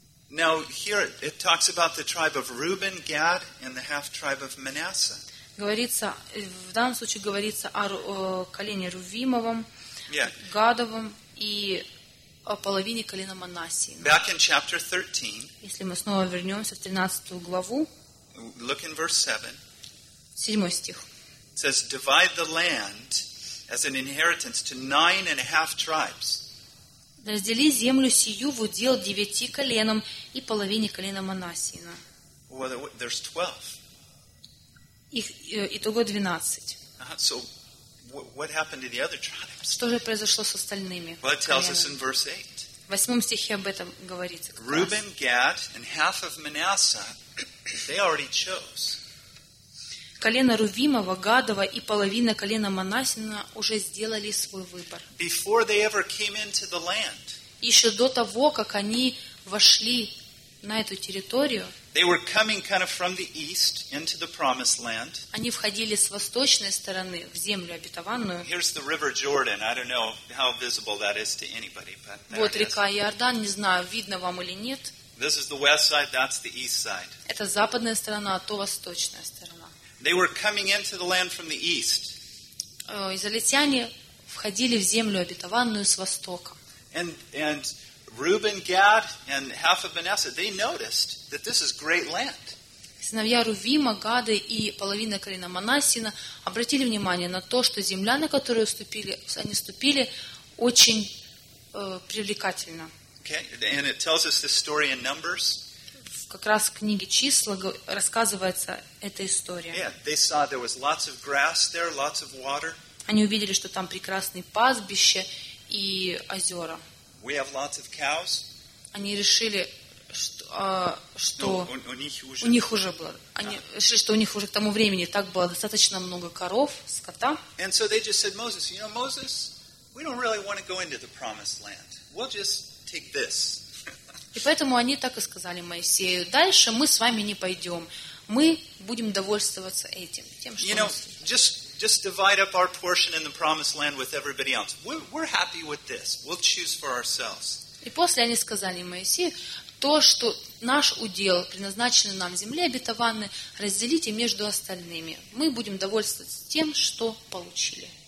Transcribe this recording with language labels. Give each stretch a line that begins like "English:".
English: Now here it talks about the tribe of Reuben, Gad, and the half tribe of Manasseh.
Russian: Говорится, в данном случае говорится о колене Рувимовом, Гадовом и о половине колена Манассии.
English: Back in chapter 13.
Russian: Если мы снова вернемся в 13 главу.
English: Look in verse 7.
Russian: 7 стих.
English: It says, "Divide the land as an inheritance to 9.5 tribes."
Russian: Раздели землю сию в удел 9 коленам и половине колена Манассиина.
English: Well, there's 12.
Russian: Итого 12.
English: So, what happened to the other tribes?
Russian: Что же произошло с остальными?
English: Well, it tells us in verse 8.
Russian: В 8 стихе об этом говорится.
English: Reuben, Gad, and half of Manasseh, they already chose.
Russian: Колено Рувимова, Гадова и половина колена Манассиина уже сделали свой выбор.
English: Before they ever came into the land.
Russian: Еще до того, как они вошли на эту территорию,
English: they were coming kind of from the east into the promised land.
Russian: Они входили с восточной стороны в землю обетованную.
English: Here's the river Jordan. I don't know how visible that is to anybody, but
Russian: вот река Иордан, не знаю, видно вам или нет.
English: This is the west side, that's the east side.
Russian: Это западная сторона, а то восточная сторона.
English: They were coming into the land from the east.
Russian: Израильтяне входили в землю обетованную с востока.
English: And Reuben, Gad, and half of Manasseh, they noticed that this is great land.
Russian: Сыновья Рувима, Гады и половина колена Манассиина обратили внимание на то, что земля, на которую они ступили, очень привлекательна.
English: Okay, and it tells us this story in Numbers.
Russian: Как раз в книге «Числа» рассказывается эта история.
English: Yeah, they saw there was lots of grass there, lots of water.
Russian: Они увидели, что там прекрасные пастбища и озера.
English: We have lots of cows.
Russian: Они решили, что у них уже к тому времени так было достаточно много коров, скота.
English: And so they just said, Moses, you know, Moses, we don't really want to go into the promised land. We'll just take this.
Russian: И поэтому они так и сказали Моисею: дальше мы с вами не пойдем, мы будем довольствоваться этим, тем, что.
English: You know, just divide up our portion in the promised land with everybody else. We're happy with this. We'll choose for ourselves.
Russian: И после они сказали Моисею: то, что наш удел, предназначенный нам в земле обетованной, разделите между остальными. Мы будем довольствоваться тем, что получили.